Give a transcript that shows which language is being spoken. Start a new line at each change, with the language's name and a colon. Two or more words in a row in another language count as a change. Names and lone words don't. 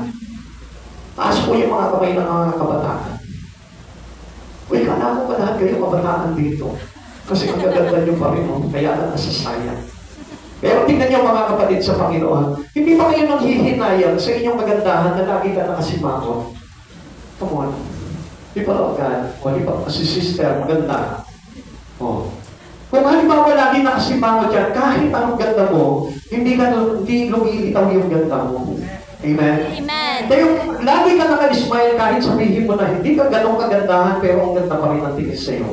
Filipino: Taas po yung mga kamay ng mga kabataan. Uy, kala ko ba lahat kayo kabataan dito? Kasi ang gaganda nyo pa rin, kaya na nasasayang. Pero tingnan nyo mga kapatid sa Panginoon, hindi pa kayo nanghihinayang sa inyong kagandahan na lagi ka nakasimangon.
English: Come on.
Filipino: Di pa lang ka, o di pa si sister, maganda. Oh. Kung halimbawa lagi nakasimangon dyan, kahit anong ganda mo, hindi lumilitaw yung ganda mo. Amen? Amen. Kaya lagi ka naka-smile kahit sabihin mo na hindi ka ganong kagandahan pero ang ganda pa rin ang tingin sa'yo.